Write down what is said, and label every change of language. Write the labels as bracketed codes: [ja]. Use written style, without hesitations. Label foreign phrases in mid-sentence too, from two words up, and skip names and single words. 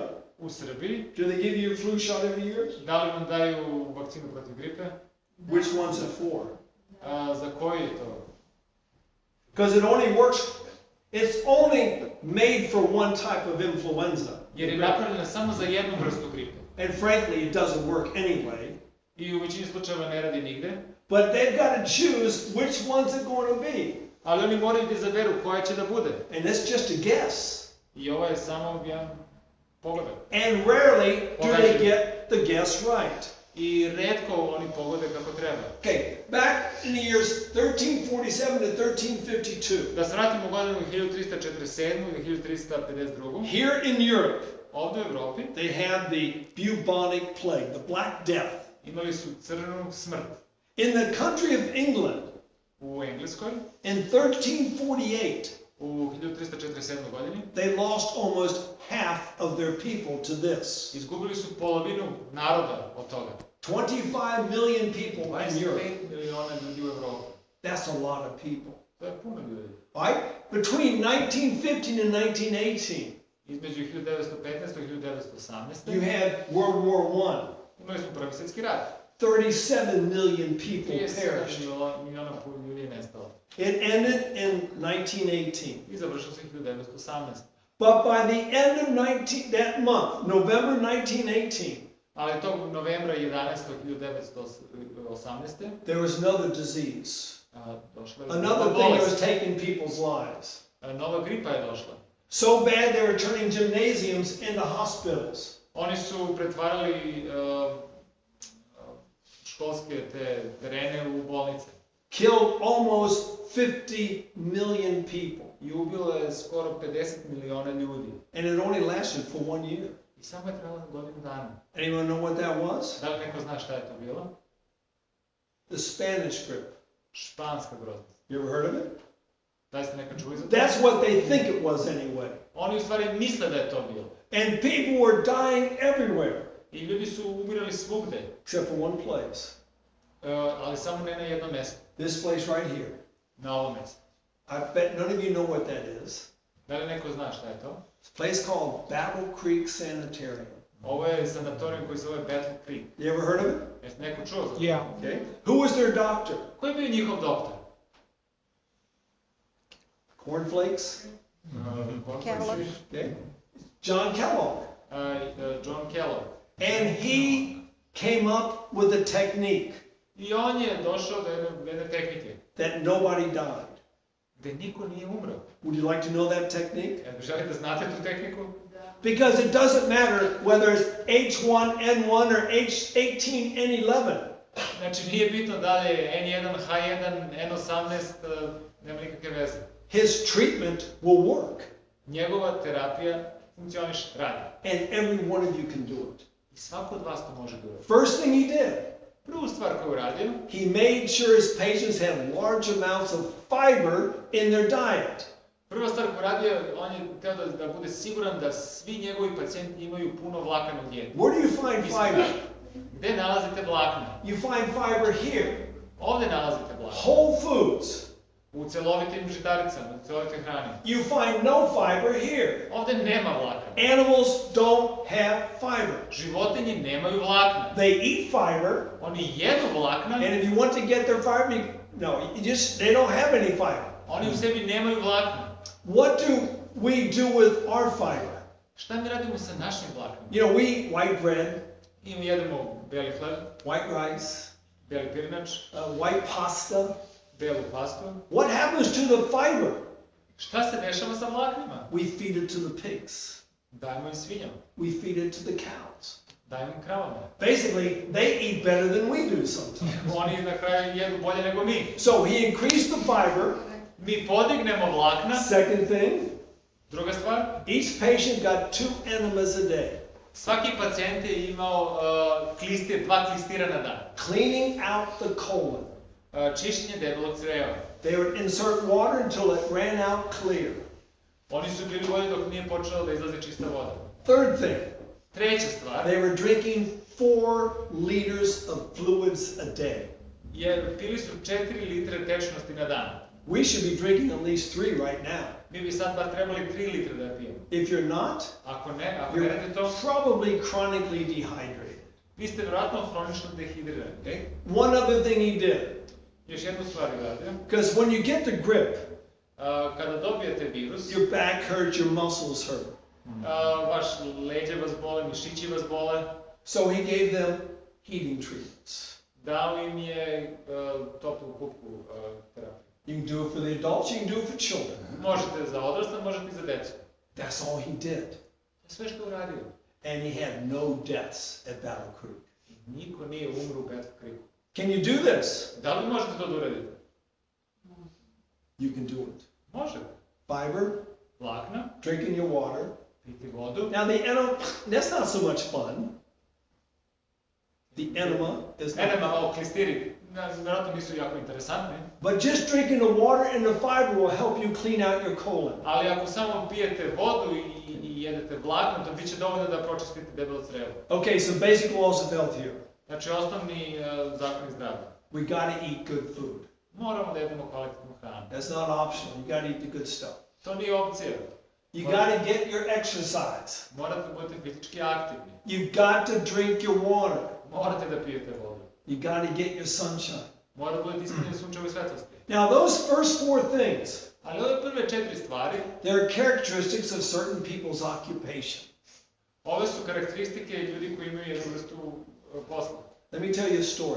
[sr] U Srbiji, [en] do they give you a flu shot every year? [sr] da li vam daju vakcinu protiv gripe? [en] Which one's it for? [sr] Za koji je to? [en] Because it only works, it's only made for one type of influenza. [sr] Jer je napravljena samo za jednu vrstu gripe. [en] And frankly, it doesn't work anyway. [sr] I u većini slučajeva ne radi nigde. [en] But they've got to choose which one's it going to be. [sr] Ali oni moraju da izaberu koja će da bude. [en] And it's just a guess. [sr] I ovo je samo jedan pogodak. [en] And rarely do they get the guess right. [sr] I retko oni pogode kako treba. [en] Okay, back in the years 1347 to 1352. [sr] Da se vratimo u godinu 1347 ili 1352. [en] Here in Europe, [sr] Ovdje u Evropi [en] they had the bubonic plague, the Black Death. [sr] imali su crnu smrt. [en] In the country of England, [sr] U Engleskoj [en] in 1348, [sr] u 1347. godini [en] they lost almost half of their people to this. [sr] izgubili su polovinu naroda od toga. [en] 25 million people in Europe. [sr] 25 miliona ljudi u Evropi. [en] That's a lot of people. [sr] To je puno ljudi. [en] Right? Between 1915 and 1918, [sr] Između 1915. i 1918. [en] you had World War I. [sr] Imali smo Prvi svjetski rat. [en] 37 million people 37 perished. [sr] miliona ljudi je nestalo. [en] It ended in 1918. [sr] I završilo se 1918. [en] But by the end of that month, November 1918, [sr] Ali tog novembra 1918. [en] there was another disease. [sr] Došla je [en] Another [sr] nova [en] thing that [sr] bolest. [en] was taking people's lives. [sr] Nova gripa je došla. [en] So bad they were turning gymnasiums into hospitals. [sr] Oni su pretvarali školske te terene u bolnice. [en] Killed almost 50 million people. [sr] I ubilo je skoro 50 miliona ljudi. [en] And it only lasted for 1 year. [sr] I samo je trebalo godinu dana. [en] Anyone know what that was? [sr] Da li neko zna šta je to bilo? [en] The Spanish grip. [sr] Španska groznica. [en] You ever heard of it? [sr] Da li ste nekad čuli za to? [en] That's what they think it was anyway. [sr] Oni u stvari misle da je to bilo. [en] And people were dying everywhere, [sr] I ljudi su umirali svugde. [en] except for one place. [sr] Ali samo ne na jednom mjestu. [en] This place right here. [sr] Na ovom mjestu. [en] I bet none of you know what that is. [sr] Da li neko zna šta je to? [en] It's a place called Battle Creek Sanitarium. [sr] Ovo je sanatorijum koji se zove Battle Creek. [en] You ever heard of it? [sr] Jeste neko čuo za to? [en] Yeah. Okay. Who was their doctor? [sr] Ko je bio njihov doktor? [en] Cornflakes? Kellogg. Okay. John Kellogg. John Kellogg. And he came up with a technique [sr] I on je došao do jedne tehnike. [en] that nobody died. [sr] Gde niko nije umro. [en] Would you like to know that technique? [sr] Jel želite da znate tu tehniku? [en] Because it doesn't matter whether it's H1N1 or H18N11. [sr] Znači nije bitno da li je N1, H1, N18, nema nikakve veze. [en] His treatment will work. [sr] Njegova terapija funkcioniše, radi. [en] And every one of you can do it. [sr] I svako od vas to može da uradi. [en] First thing he did, [sr] Prvu stvar koju uradio, [en] he made sure his patients had large amounts of fiber in their diet. [sr] prva stvar koju uradio, on je htio da bude siguran da svi njegovi pacijenti imaju puno vlakana u dijeti. [en] Where do you find fiber? [sr] Gde nalazite vlakna? [en] You find fiber here. [sr] Ovde nalazite vlakna. [en] Whole foods. [sr] U celovitim žitaricama, u celovitoj hrani. [en] You find no fiber here. [sr] Ovde nema vlakana. [en] Animals don't have fiber. [sr] Životinje nemaju vlakna. [en] They eat fiber, [sr] Oni jedu vlakna, [en] and if you want to get their fiber, they don't have any fiber. [sr] oni u sebi nemaju vlakna. [en] What do we do with our fiber? [sr] Šta mi radimo sa našim vlaknima? [en] You know, we eat white bread, [sr] I mi jedemo beli hleb, [en] white rice, [sr] beli pirinač, [en] white pasta. [sr] belu pastu. [en] What happens to the fiber? [sr] Šta se dešava sa vlaknima? [en] We feed it to the pigs. [sr] Dajemo im svinjama, [en] We feed it to the cows. [sr] dajemo im kravama. [en] Basically, they eat better than we do sometimes. [sr] Oni na kraju jedu bolje nego mi. [en] So he increased the fiber. [sr] Mi podignemo vlakna. [en] Second thing, [sr] Druga stvar, [en] each patient got 2 enemas a day. [sr] svaki pacijent je imao dva klistira na dan. [en] Cleaning out the colon. [sr] Čišćenje debelog creva. [en] They would insert water until it ran out clear. [sr] Oni su bili bolji dok nije počelo da izlazi čista voda. [en] Third thing, [sr] Treća stvar, [en] they were drinking 4 liters of fluids a day. [sr] pili su 4 litre tečnosti na dan. [en] We should be drinking at least 3 right now. [sr] Mi bi sad bar trebali 3 litre da pijemo. [en] If you're not, [sr] Ako ne [en] you're [sr] radite to, [en] probably chronically dehydrated. [sr] vi ste vjerojatno hronično dehidrirani. [en] Okay? One other thing he did, [sr] Još jednu stvar je radio. [en] because when you get the grip, [sr] Kada dobijete virus, [en] your back hurts, your muscles hurt. [sr] vaš leđe vas bole, mišići vas bole. [en] So he gave them heating treatments. [sr] Dao im je toplu kupku terapiju. [en] You can do it for the adults, you can do it for children. [sr] Možete za odrasle, možete i za decu. [en] That's all he did. [sr] To je sve što je uradio. [en] And he had no deaths at Battle Creek. [sr] Niko nije umro u Battle Creeku. [en] Can you do this? [sr] Da li možete to da uradite? [en] You can do it. [sr] Možete. [en] Fiber, [sr] Vlakna, [en] drinking your water. [sr] piti vodu. [en] Now the enema, that's not so much fun. The enema is not. Enema, [sr] klistiri, vjerojatno nisu jako interesantni. [en] But just drinking the water and the fiber will help you clean out your colon. [sr] Ali ako samo pijete vodu i jedete vlakno, to bit će dovoljno da pročistite debelo crevo. [en] Okay, so basic laws of health here. [sr] Znači, osnovni zakoni zdravlja. [en] We gotta eat good food. [sr] Moramo da jedemo kvalitetnu hranu. [en] That's not optional. You gotta eat the good stuff. [sr] To nije opcija. [en] You gotta get your exercise. [sr] Morate budete fizički aktivni. [en] You've got to drink your water. [sr] Morate da pijete vodu. [en] You gotta get your sunshine. [sr] Morate budete ispunjeni sunčeve svetlosti. [en] Now those first 4 things, [sr] Ali ove prve 4 stvari, [en] they're characteristics of certain people's occupation. [sr] ove su karakteristike ljudi koji imaju jednu vrstu posla. [en] Let me tell you a story.